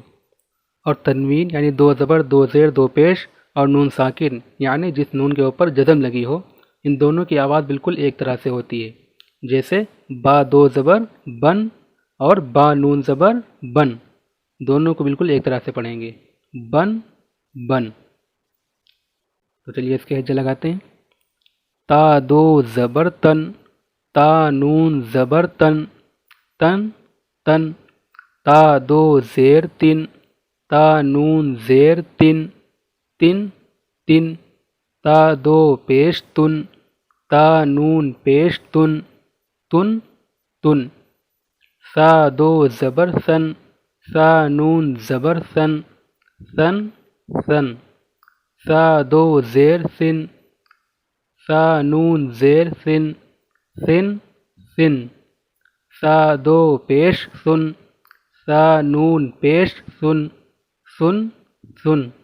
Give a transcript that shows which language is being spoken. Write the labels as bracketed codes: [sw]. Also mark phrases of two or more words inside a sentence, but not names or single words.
[ur] اور تنوین یعنی 2 زبر 2 زیر 2 پیش، اور نون ساکن یعنی جس نون کے اوپر جزم لگی ہو، ان دونوں کی آواز بالکل ایک طرح سے ہوتی ہے، جیسے با 2 زبر بن اور با نون زبر بن، دونوں کو بالکل ایک طرح سے پڑھیں گے، بن بن۔ تو چلیے اس کے ہجے لگاتے ہیں۔ تا 2 زبر تن، تا نون زبر تن، تن تن۔ تا 2 زیر تن، تا نون زیر تن، تن تن۔ تا 2 پیش تن، تا نون پیش تن، تن تن۔ سا 2 زبر سن، سا نون زبر سن، سن سن۔ سا 2 زیر سن، سا نون زیر سن، سن سن۔ سا 2 پیش سن، سا نون پیش سن، سن سن۔